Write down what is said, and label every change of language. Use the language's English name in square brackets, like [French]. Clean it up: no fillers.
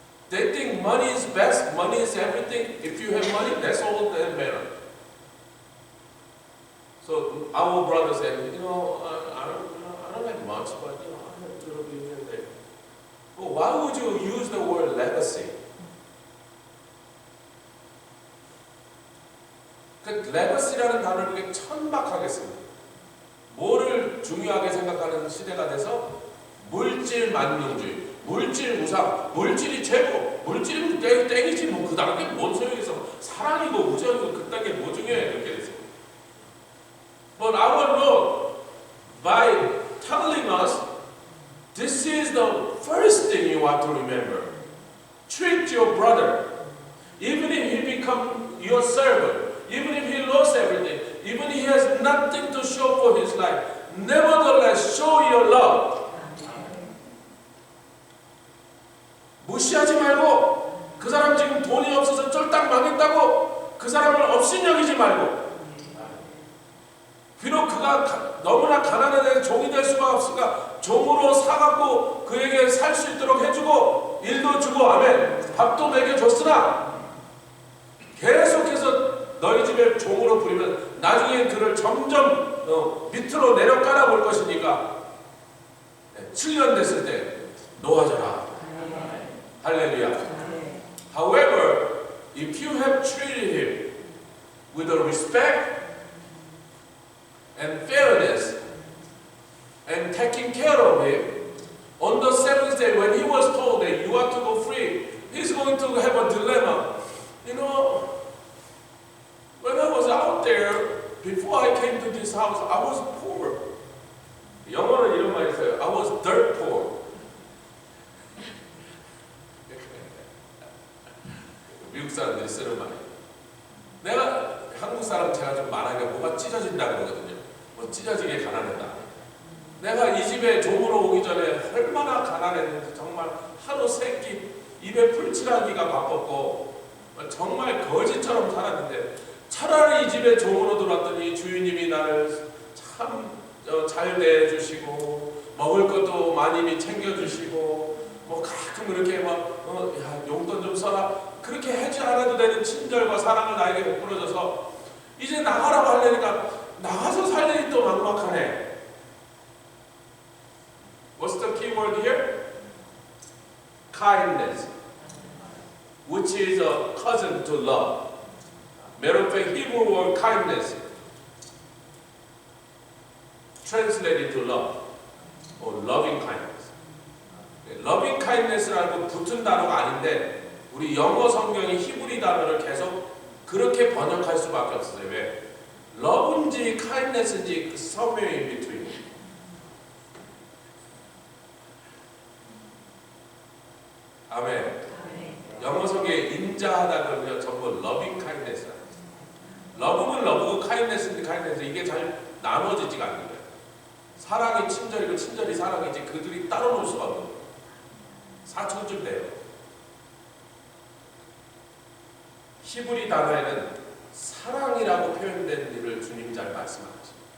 [English] They think money is best, money is everything. If you have money, that's all that matters. So our brother said, I don't have much, but I have to be here and there. Well, why would you use the word legacy? [Korean] 그 legacy라는 단어를 천박하게 씁니다. 뭐를 물질을 중요하게 생각하는 시대가 돼서 물질 만능주의, 물질 우상, 물질이 최고, 물질이면 땡이지 뭐 그 단계 뭔 소용있어. 사랑이고 우정이고 그 단계 뭐 중요해 이렇게 됐어요. [English] But our Lord, by telling us, this is the first thing you have to remember. Treat your brother, even if he become your servant, even if he lost everything, even if he has nothing to show for his life, nevertheless show your love. [Korean] 무시하지 말고, 그 사람 지금 돈이 없어서 쫄딱 망했다고 그 사람을 업신여기지 말고, 비록 그가 너무나 가난한 종이 될 수가 없으니까 종으로 사갖고 그에게 살 수 있도록 해주고 일도 주고 아멘 밥도 먹여줬으나 계속해서 너희 집에 종으로 부리면 나중에 그를 점점 밑으로 내려 깔아볼 것이니까 7년 됐을 때 놓아져라. 할렐루야. [English] However, if you have treated him with a respect and fairness and taking care of him, on the seventh day when he was told that you are to go free, he's going to have a dilemma. You know, when I was out there, before I came to this house, I was poor. [Korean] 영어는 이런 말이 있어요. [English] I was dirt poor. [Korean] 미국 사람들이 쓰는 말이에요. 내가 한국 사람 제가 좀 말하니까 뭐가 찢어진다 그러거든요. 뭐 찢어지게 가난했다. 내가 이 집에 종으로 오기 전에 얼마나 가난했는지 정말 하루 세 끼 입에 풀칠하기가 바빴고 정말 거지처럼 살았는데 차라리 이 집에 종으로 들어왔더니 주인님이 나를 참 잘 대해주시고 먹을 것도 많이 챙겨주시고 뭐 가끔 이렇게 막 야, 용돈 좀 써라 그렇게 하지 않아도 되는 친절과 사랑을 나에게 베풀어줘서 이제 나가라고 하려니까 나가서 살려니 또 막막하네. [English] What's the key word here? Kindness, which is a cousin to love. Matter of fact, Hebrew word kindness translated to love or loving kindness. [Korean] loving kindness라고 붙은 단어가 아닌데 우리 영어 성경이 히브리 단어를 계속 그렇게 번역할 수밖에 없어요. 왜? love인지 kindness인지 그 [English] somewhere in between. [Korean] 아멘. 영어 성경에 인자하다 그러면 전부 loving kindness. love는 love고 kindness는 kindness. 이게 잘 나눠지지가 않는 거예요. 사랑이 친절이고 친절이 사랑이지 그들이 따로 놀 수가 없는 거예요. 사촌쯤 돼요. 히브리 단어에는 사랑이라고 표현된 일을 주님 잘 말씀하시죠.